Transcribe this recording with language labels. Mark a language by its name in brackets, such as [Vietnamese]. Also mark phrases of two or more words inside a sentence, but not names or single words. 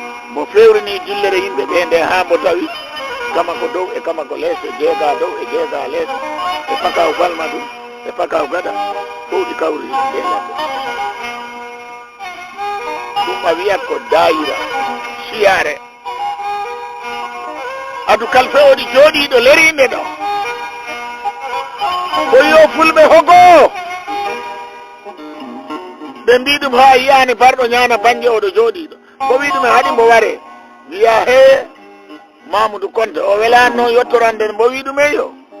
[Fula] Mbo fewrini dillere yimɓe ɓe nde haa mbo tawi kama ko dow e kama ko lees, e jeega dow e jeega lees, e pakaw balma ɗum, e pakaw gada, fof ɗi kawri nde ladde. Ɗum a wiyat ko daayira, siyaare. Adu kalfe o ɗi jooɗiiɗo leriinde ɗo. Ko yo fulɓe hogo. Ɓe mbi ɗum haa yi'aani barɗo ñaana bannge o ɗo jooɗiiɗo. Mbo wi ɗum e haɗi mbo ware. Wiya he, Mamoudou Konte, o welaano yottorande mbo wi ɗum e yo.